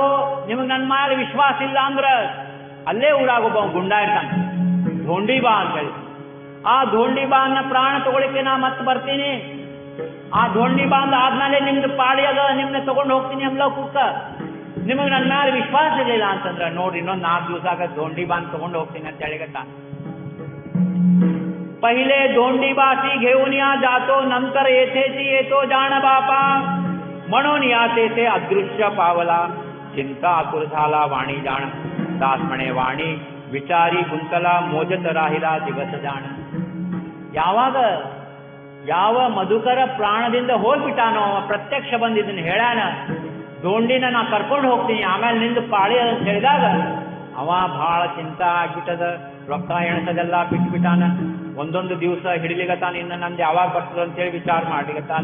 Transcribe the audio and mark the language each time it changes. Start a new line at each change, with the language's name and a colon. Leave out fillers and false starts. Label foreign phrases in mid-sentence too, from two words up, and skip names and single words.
Kannada: ನಿಮಗ್ ನನ್ನ ಮೇಲೆ ವಿಶ್ವಾಸ ಇಲ್ಲ ಅಂದ್ರ ಅಲ್ಲೇ ಊರಾಗೊಬ್ಬ ಗುಂಡ ಇರ್ತಾನೆ, ಧೋಂಡಿ ಬಾ ಅಂತೇಳಿ. ಆ ಧೋಂಡಿ ಬಾ ಅನ್ನ ಪ್ರಾಣ ತಗೊಳಿಕ್ಕೆ ನಾ ಮತ್ತೆ ಬರ್ತೀನಿ. ಆ ಧೋಂಡಿ ಬಾ ಅಂದ ಆದ್ಮೇಲೆ ನಿಮ್ದು ಪಾಡಿ ಅದ, ನಿಮ್ನ ತಗೊಂಡು ಹೋಗ್ತೀನಿ ಅಮ್ಲ ಕುಕ್ಕ. ನಿಮಗೆ ನನ್ನ ಮೇಲೆ ವಿಶ್ವಾಸ ಇರಲಿಲ್ಲ ಅಂತಂದ್ರ ನೋಡ್ರಿ, ಇನ್ನೊಂದು 4 ದಿವಸ ಆಗ ಧೋಂಡಿ ಬಾ ಅಂತ ತಗೊಂಡು ಹೋಗ್ತೀನಿ ಅಂತ ಹೇಳಿಗತ್ತಾನ.
Marathi: पहिले धोंडीबासी घेऊन या जातो, नंतर येथेची येतो जाण बापा. म्हणून या तेथे अदृश्य पावला, चिंता आतुर झाला वाणी जाण. दास म्हणे वाणी विचारी गुंतला, मोजत राहिला दिवस जाण.
Kannada: ಯಾವಾಗ ಯಾವ ಮಧುಕರ ಪ್ರಾಣದಿಂದ ಹೋಗ್ಬಿಟ್ಟಾನೋ ಅವ ಪ್ರತ್ಯಕ್ಷ ಬಂದಿದ್ದನ್ನು ಹೇಳ್ಯಾನ, ಧೋಂಡಿನ ನಾ ಕರ್ಕೊಂಡು ಹೋಗ್ತೀನಿ ಆಮೇಲೆ ನಿಂದು ಪಾಳಿ ಅಂತ ಹೇಳಿದಾಗ ಅವ ಬಹಳ ಚಿಂತ ಆಗ್ಬಿಟ್ಟದ. ರೊಕ್ಕ ಎಣಸದೆಲ್ಲ ಬಿಟ್ಬಿಟ್ಟಾನ. ಒಂದೊಂದು ದಿವಸ ಹಿಡಿಲಿಗತ್ತಾನ, ಇನ್ನು ನಂದು ಯಾವಾಗ ಬರ್ತದ ಅಂತೇಳಿ ವಿಚಾರ ಮಾಡ್ಲಿಗತ್ತಾನ.